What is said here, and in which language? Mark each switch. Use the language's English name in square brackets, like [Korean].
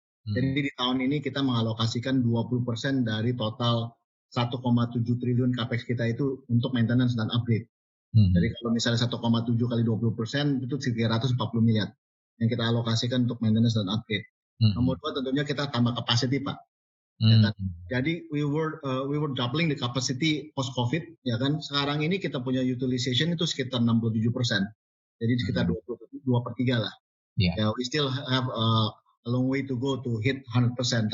[Indonesian] Jadi di tahun ini kita mengalokasikan 20% dari total 1,7 triliun capex kita itu untuk maintenance dan upgrade. Jadi kalau misalnya 1,7 kali 20% itu 340 miliar yang kita alokasikan untuk maintenance dan upgrade. Nomor dua tentunya kita tambah capacity Pak. Ya kan? [English] Jadi we were doubling the capacity post COVID, [Indonesian] ya kan? Sekarang ini kita punya utilization itu sekitar 67%. Jadi sekitar 2/3 lah. [English] Ya, we still have a long way to go to hit 100%.